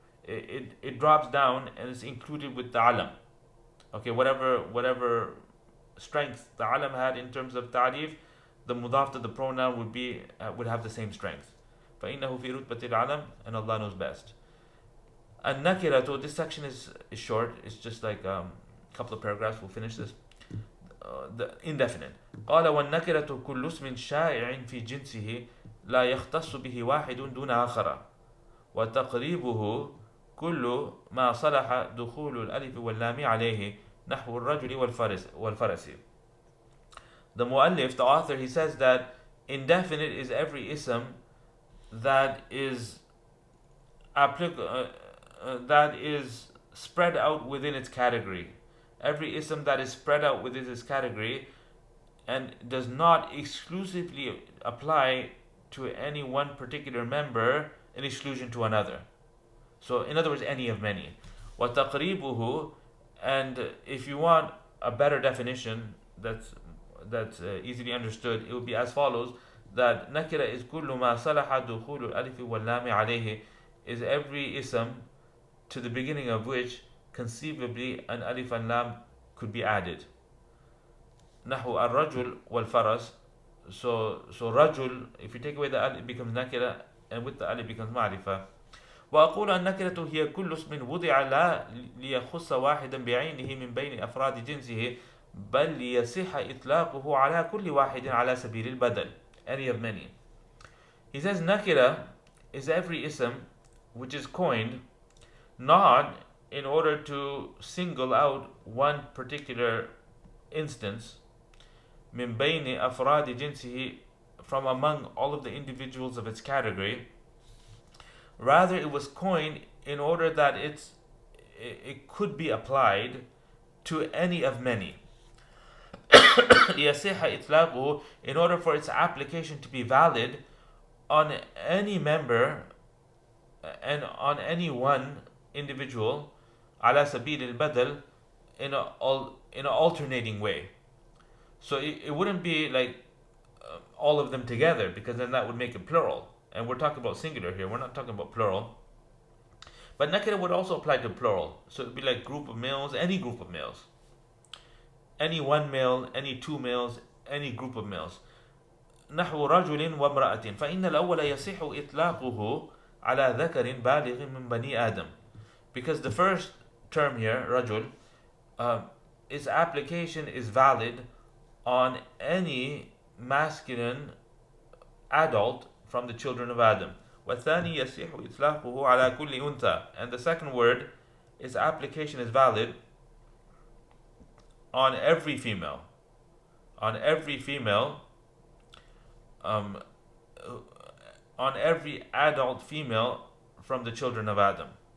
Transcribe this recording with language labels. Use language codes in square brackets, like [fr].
[en] It drops down and is included with the alam. Okay, whatever strength the alam had in terms of ta'rif, the mudaf to the pronoun would have the same strength. [ar] فإنه في رتبة العلم, [en] and Allah knows best. And nakiratu, this section is short. It's just like a couple of paragraphs. We'll finish this. The indefinite. [ar] قال والنكرة كل اسم شائع في جنسه لا يختص به واحد دون آخر وتقريبه كل ما صلح دخول الألف واللام عليه نحو الرجل والفرس. [en] The muallif, the author, he says that indefinite is every ism that is that is spread out within its category. Every ism that is spread out within its category and does not exclusively apply to any one particular member in exclusion to another. So in other words, any of many. [ar] وَتَقْرِيبُهُ, [en] and if you want a better definition that's easily understood, it would be as follows, that nakira is [ar] كُلُّ مَا صَلَحَ دُخُولُ الْأَلِفِ وَاللَّامِ عَلَيْهِ, [en] is every ism to the beginning of which conceivably an alif and lam could be added. [ar] نحو الرجل والفرس. [en] So rajul, if you take away the alif, it becomes nakira, and with the alif becomes ma'rifah. [ar] وأقول النكرة هي كل اسم وضع لا ليخص واحدا بعينه من بين أفراد جنسه بل ليصح إطلاقه على كل واحد على سبيل البدل, [en] any of many. He says nakira is every ism which is coined not in order to single out one particular instance [ar] من بين أفراد جنسه, [en] from among all of the individuals of its category. Rather, it was coined in order that it could be applied to any of many. [ar] ليصح إطلاقه, [en] in order for its application to be valid on any member and on any one individual, [ar] على سبيل البدل, [en] in an alternating way. So it wouldn't be like all of them together, because then that would make it plural. And we're talking about singular here, we're not talking about plural. But nakira would also apply to plural. So it would be like group of males, any group of males. Any one male, any two males, any group of males. [ar] نحو رجل وامرأة فإن الأول يصح إطلاقه على ذكر بالغ من بني آدم. [en] Because the first term here, رجل, its application is valid on any masculine adult from the children of Adam. [ar] والثاني يصح إطلاقه على كل أنثى. [en] And the second word, its application is valid on every female. On every female, on every adult female from the children of Adam.